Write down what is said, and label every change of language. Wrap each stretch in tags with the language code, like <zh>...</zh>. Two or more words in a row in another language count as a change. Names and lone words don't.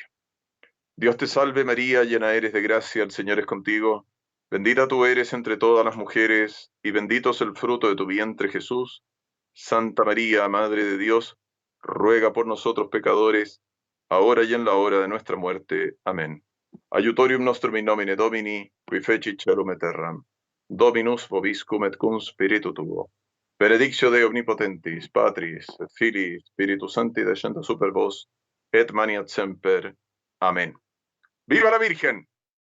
<es>Dios te salve María, llena eres de gracia, el Señor es contigo. Bendita tú eres entre todas las mujeres, y bendito es el fruto de tu vientre Jesús. Santa María, Madre de Dios, ruega por nosotros pecadores, ahora y en la hora de nuestra muerte. Amén.</es> <la>Aiutorium nostrum in nomine Domini, qui fecit celum et terram. Dominus vobiscum et cum spiritu tuo. Benedictio Dei omnipotentis, Patris, et Filii, Spiritus Sancti, descendat super vos, et maniat semper.</la> <es>Amén. ¡Viva la Virgen!</es>